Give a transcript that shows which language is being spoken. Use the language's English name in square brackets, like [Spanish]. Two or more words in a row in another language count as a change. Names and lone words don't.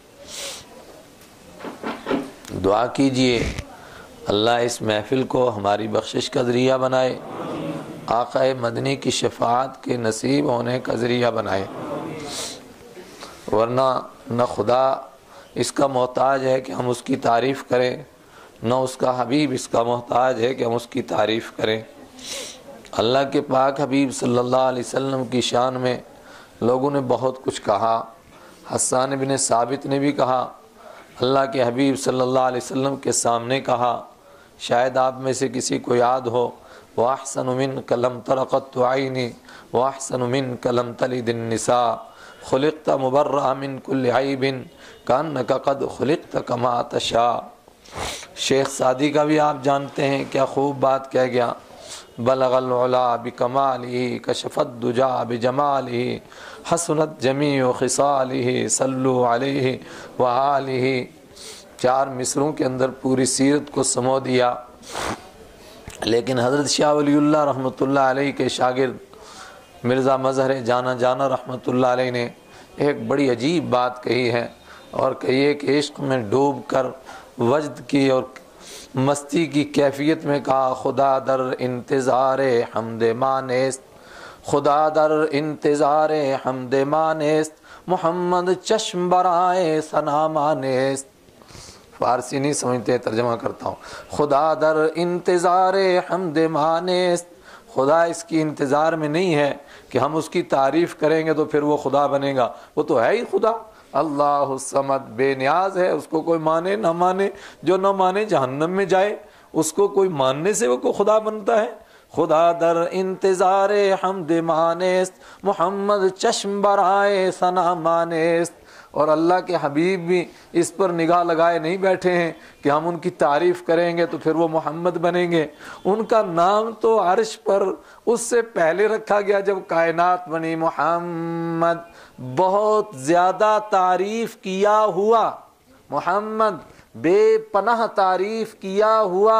[Urdu] دعا کیجئے اللہ اس محفل کو ہماری بخشش کا ذریعہ بنائے، آقا مدنی کی شفاعت کے نصیب ہونے کا ذریعہ بنائے، ورنہ نہ خدا اس کا محتاج ہے کہ ہم اس کی تعریف کریں، نہ اس کا حبیب اس کا محتاج ہے کہ ہم اس کی تعریف کریں. اللہ کے پاک حبیب [Arabic] صلی اللہ علیہ وسلم [Urdu] کی شان میں لوگوں نے بہت کچھ کہا. حسان بن ثابت نے بھی کہا، اللہ کے حبیب [Arabic] صلی اللہ علیہ وسلم [Urdu] کے سامنے کہا، شاید آپ میں سے کسی کو یاد ہو، [Arabic] وَأَحْسَنُ مِنْكَ لَمْ تَرَ قَطُّ عَيْنِي وَأَحْسَنُ مِنْكَ لَمْ تَلِدِ النِّسَاءُ خُلِقْتَ مُبَرَّأً مِنْ كُلِّ عَيْبٍ كَأَنَّكَ قَدْ خُلِقْتَ كَمَا تَشَاءُ. [Urdu] شیخ سعدی کا بھی آپ جانتے ہیں، کیا خوب بات کہہ گیا. [Arabic] بلغ العلا بکمالہ کشف الدجا بجمالہ حسنت جمیع خصالہ صلو علیہ وآلہ. [Urdu] 4 مصروں کے اندر پوری سیرت کو سمو دیا. لیکن حضرت شاہ ولی اللہ [Arabic] رحمۃ اللہ علیہ [Urdu] کے شاگرد مرزا مظہر جانا جانا [Arabic] رحمۃ اللہ علیہ [Urdu] نے ایک بڑی عجیب بات کہی ہے، اور کہیے کہ عشق میں ڈوب کر وجد کی اور مستی کی کیفیت میں کہا، [Persian] خدا در انتظار حمد مانست، خدا در انتظار حمد مانست، محمد چشم برائے ثنا مانست. [Urdu] فارسی نہیں سمجھتے، ترجمہ کرتا ہوں. [Persian] خدا در انتظار حمد مانست، [Urdu] خدا اس کی انتظار میں نہیں ہے کہ ہم اس کی تعریف کریں گے تو پھر وہ خدا بنے گا. وہ تو ہے ہی خدا. [Arabic] اللہ الصمد، [Urdu] بے نیاز ہے، اس کو کوئی مانے نہ مانے، جو نہ مانے جہنم میں جائے. اس کو کوئی ماننے سے وہ کو خدا بنتا ہے. [Persian] خدا در انتظار حمد مانست، محمد چشم برائے ثنا مانست. [Urdu] اور اللہ کے حبیب بھی اس پر نگاہ لگائے نہیں بیٹھے ہیں کہ ہم ان کی تعریف کریں گے تو پھر وہ محمد بنیں گے. ان کا نام تو عرش پر اس سے پہلے رکھا گیا جب کائنات بنی. محمد بہت زیادہ تعریف کیا ہوا، محمد بے پناہ تعریف کیا ہوا.